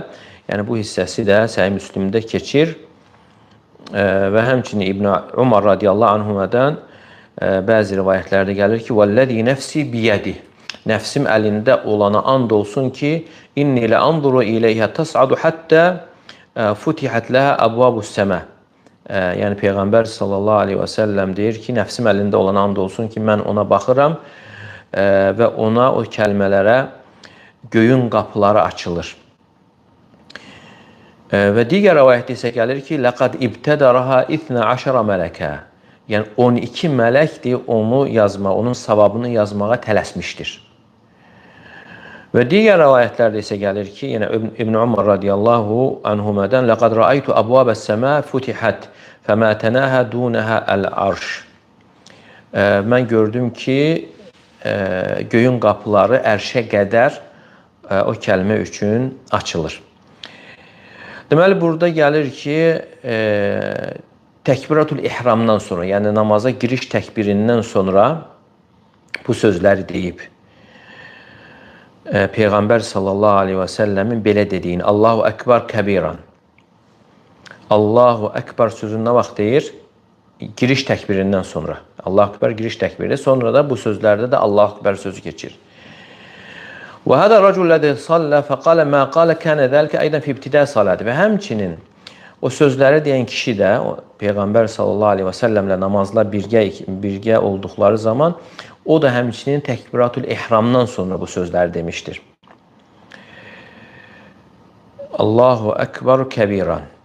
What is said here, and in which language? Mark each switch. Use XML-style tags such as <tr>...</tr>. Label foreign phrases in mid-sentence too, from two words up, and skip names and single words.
<az>Yəni bu hissəsi də Səhih Müslimdə keçir. Və həmçinin İbn Umar radiyallahu anhumadan bəzi rivayətlərdə gəlir ki,</az> <ar>والذي نفسي بيده,</ar> <az>nəfsim əlində olana and olsun ki,</az> <ar>إني لأنظر إليها تصعد حتى فتحت لها أبواب السماء.</ar> <az>Yəni Peyğəmbər</az> <ar>صلى الله عليه وسلم</ar> <az>deyir ki, nəfsim əlində olana and olsun ki, mən ona baxıram və ona o kəlmələrə göyün qapıları açılır. Və digər rəvayətdə isə gəlir ki,</az> <ar>لَقَدْ اِبْتَدَرَهَا اثنا عشر ملكا.</ar> <az>Yəni 12 mələkdir onu yazma, onun savabını yazmağa tələsmişdir. Və digər rəvayətlərdə isə gəlir ki, yəni İbn Umar radiyallahu anhumadan</az> <ar>لَقَدْ رَأَيْتُ أَبْوَابَ السَّمَا فُتِحَتْ فَمَا تَنَاهَا دُونَهَا الْعَرْشِ.</ar> <az>Mən gördüm ki, göyün qapıları ərşə qədər o kəlmə üçün açılır. Deməli, burada gəlir ki, təkbiratul ihramdan sonra, yəni namaza giriş təkbirindən sonra bu sözləri deyib. Peyğəmbər</az> <ar>صلى الله عليه وسلم</ar> <az>belə dediyini,</az> <ar>الله أكبر كبيرا. الله أكبر</ar> <az>sözünü nə vaxt deyir? Giriş təkbirindən sonra.</az> <ar>الله أكبر</ar> <az>giriş təkbiri. Sonra da bu sözlərdə də</az> <ar>الله أكبر</ar> <az>sözü keçir.</az> <ar>وَهَذَا الرَّجُلُ الَّذِي صَلَّى فَقَالَ مَا قَالَ كَانَ ذَلِكَ أَيْضًا فِي ابْتِدَاءِ صَلَاتِ.</ar> <az>Və həmçinin o sözləri deyən kişi də Peyğəmbər</az> <ar>صلى الله عليه وسلم</ar> <az>namazla birgə olduqları zaman o da həmçinin təkbiratul ihramdan sonra bu sözləri demişdir.</az> <ar>الله أكبر كبيرا.</ar>